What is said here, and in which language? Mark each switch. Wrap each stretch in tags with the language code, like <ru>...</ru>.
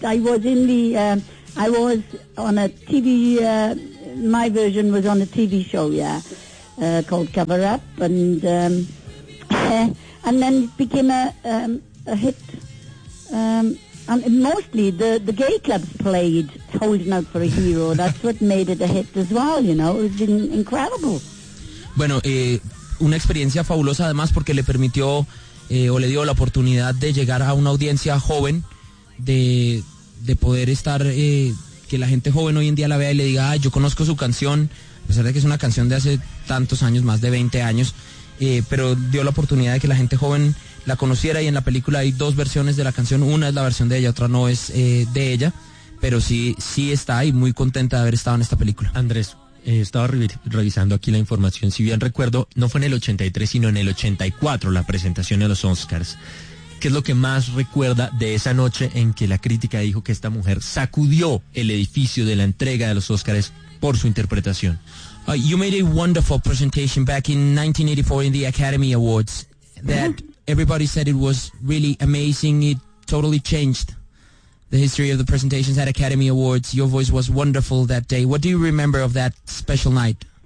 <en>I was in the, I was on a TV, my version was on a TV show, yeah, called Cover Up, and and then it became a hit. And mostly the gay clubs played Holding Out for a Hero. That's what made it a hit as well, you know. It's been incredible.</en> <es>Bueno, una experiencia fabulosa además porque le permitió... o le dio la oportunidad de llegar a una audiencia joven, de poder estar, que la gente joven hoy en día la vea y le diga, ah, yo conozco su canción, a pesar de que es una canción de hace tantos años, más de 20 años, pero dio la oportunidad de que la gente joven la conociera, y en la película hay dos versiones de la canción, una es la versión de ella, otra no es de ella, pero sí, sí está ahí, muy contenta de haber estado en esta película. Andrés. Estaba revisando aquí la información. Si bien recuerdo, no fue en el 83, sino en el 84, la presentación de los Oscars. ¿Qué es lo que más recuerda de esa noche en que la crítica dijo que esta mujer sacudió el edificio de la entrega de los Oscars por su interpretación?</es> <en>You made a wonderful presentation back in 1984 in the Academy Awards. That everybody said it was really amazing. It totally changed the history of the presentations at Academy Awards. Your voice was wonderful that day. What do you remember of that special night?</en>